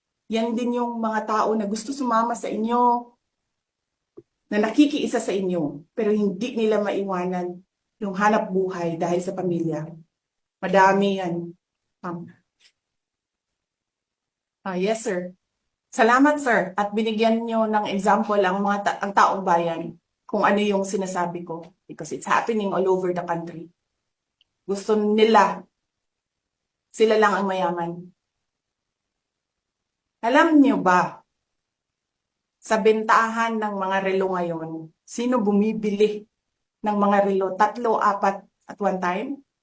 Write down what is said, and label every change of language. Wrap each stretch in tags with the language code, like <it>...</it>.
<tl>Yan din yung mga tao na gusto sumama sa inyo, na nakikiisa sa inyo, pero hindi nila maiwanan yung hanap buhay dahil sa pamilya. Madami yan. Yes, sir. Salamat, sir. At binigyan nyo ng example ang taong bayan kung ano yung sinasabi ko.</tl> <en>Because it's happening all over the country.</en> <tl>Gusto nila, sila lang ang mayaman. Alam niyo ba, sa bentahan ng mga relo ngayon, sino bumibili ng mga relo?</tl> <en>3, 4 at one time?</en>